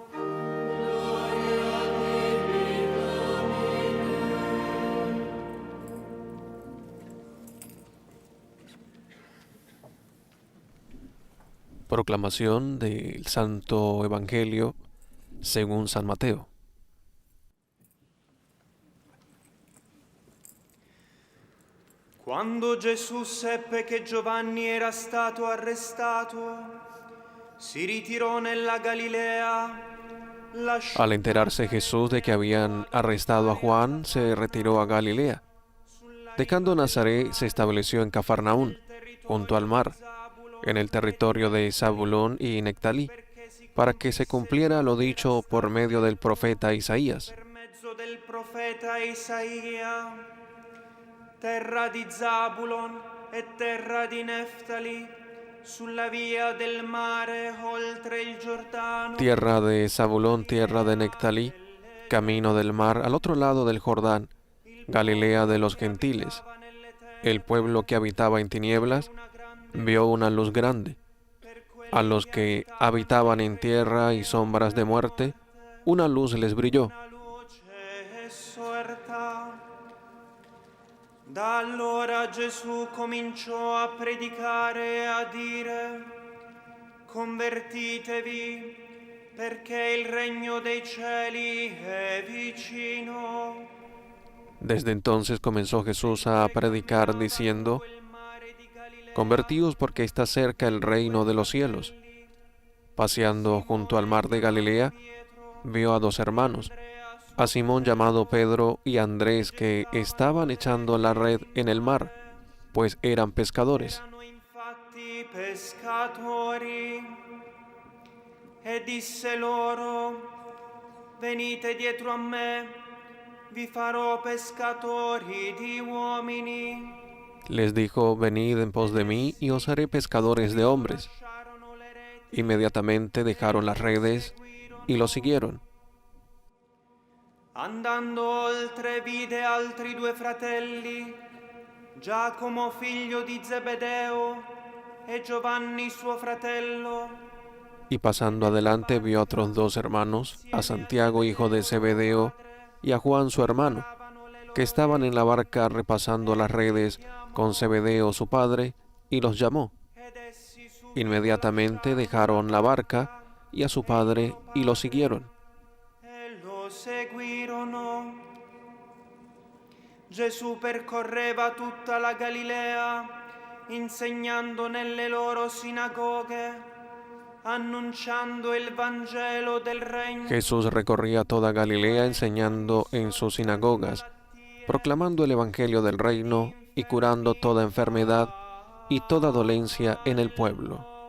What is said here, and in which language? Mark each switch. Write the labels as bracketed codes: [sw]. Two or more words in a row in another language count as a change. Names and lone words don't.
[es] Proclamación del Santo Evangelio según San Mateo. [it] Quando Gesù seppe che Giovanni era stato arrestato, si ritirò nella Galilea. [es] Al enterarse Jesús de que habían arrestado a Juan, se retiró a Galilea. Dejando Nazaret, se estableció en Cafarnaún, junto al mar, en el territorio de Zabulón y Nectalí, para que se cumpliera lo dicho por medio del profeta Isaías. [it] Per mezzo del profeta Isaia, terra di Zabulon e terra di Neftali, sulla via del mare oltre il Giordano. [es] Tierra de Zabulón, tierra de Nectalí, camino del mar al otro lado del Jordán, Galilea de los gentiles. El pueblo que habitaba en tinieblas vio una luz grande. A los que habitaban en tierra y sombras de muerte, una luz les brilló. [it] Da allora Gesù cominciò a predicare e a dire: convertitevi, perché il regno dei cieli è vicino. [es] Desde entonces comenzó Jesús a predicar diciendo: convertíos porque está cerca el reino de los cielos. Paseando junto al mar de Galilea, vio a dos hermanos, a Simón llamado Pedro y a Andrés, que estaban echando la red en el mar, pues eran pescadores. [it] Erano infatti pescatori. E disse loro: venite dietro a me, vi farò pescatori di uomini. [es] Les dijo: venid en pos de mí y os haré pescadores de hombres. Inmediatamente dejaron las redes y lo siguieron. [it] Andando oltre vide altri due fratelli, Giacomo figlio di Zebedeo e Giovanni suo fratello, [es] Y pasando adelante vio a otros dos hermanos, a Santiago hijo de Zebedeo y a Juan su hermano, que estaban en la barca repasando las redes con Zebedeo su padre, y los llamó. Inmediatamente dejaron la barca y a su padre y lo siguieron. [it] e lo seguirono. Gesù percorreva tutta la Galilea, insegnando nelle loro sinagoghe, annunciando il Vangelo del Regno. [es] Jesús recorría toda Galilea enseñando en sus sinagogas, proclamando el Evangelio del reino y curando toda enfermedad y toda dolencia en el pueblo.